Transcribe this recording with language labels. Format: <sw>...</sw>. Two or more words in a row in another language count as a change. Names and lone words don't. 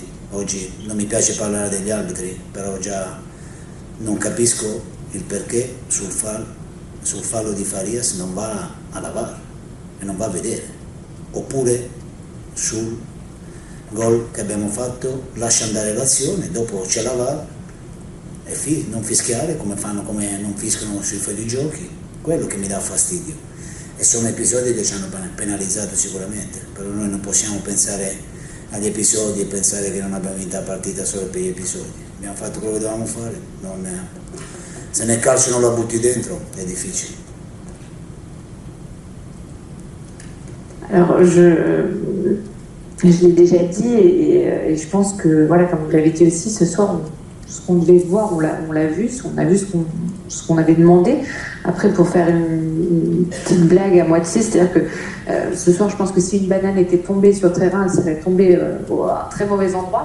<it>Oggi non mi piace parlare degli arbitri, però già non capisco il perché sul fallo di Farias non va alla VAR e non va a vedere, oppure sul gol che abbiamo fatto lascia andare l'azione, dopo c'è la VAR e non fischiare come non fischiano sui fuorigiochi, quello che mi dà fastidio. E sono episodi che ci hanno penalizzato sicuramente, però noi non possiamo pensare agli episodi e pensare che non abbiamo vinto la partita solo per gli episodi. Abbiamo fatto quello che dovevamo fare, se nel calcio non la butti dentro è difficile.</it> <fr>Alors, je l'ai déjà dit et je pense que, voilà, comme vous l'avez dit aussi, ce soir, ce qu'on devait voir, on l'a vu, on a vu ce qu'on avait demandé. Après, pour faire une petite blague à moitié, c'est-à-dire que ce soir, je pense que si une banane était tombée sur le terrain, elle serait tombée à un très mauvais endroit.</fr>